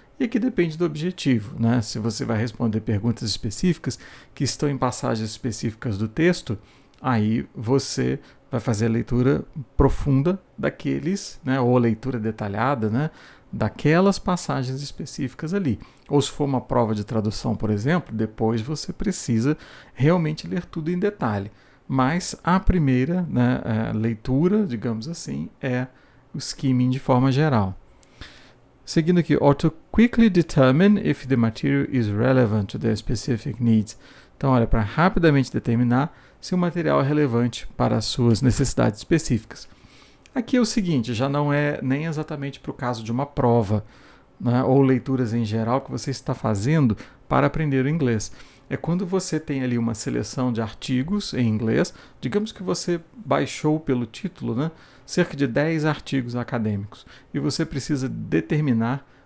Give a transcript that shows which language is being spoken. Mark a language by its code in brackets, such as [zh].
[pt] E aqui depende do objetivo, né? Se você vai responder perguntas específicas que estão em passagens específicas do texto, aí você vai fazer a leitura profunda daqueles, né, ou a leitura detalhada, né, daquelas passagens específicas ali. Ou se for uma prova de tradução, por exemplo, depois você precisa realmente ler tudo em detalhe. Mas a primeira, né, leitura, digamos assim, é o skimming de forma geral. Seguindo aqui, [en] or to quickly determine if the material is relevant to their specific needs. [pt] Então, olha, para rapidamente determinar se o material é relevante para as suas necessidades específicas. Aqui é o seguinte, já não é nem exatamente para o caso de uma prova, né, ou leituras em geral que você está fazendo para aprender o inglês. É quando você tem ali uma seleção de artigos em inglês, digamos que você baixou pelo título, né, cerca de 10 artigos acadêmicos, e você precisa determinar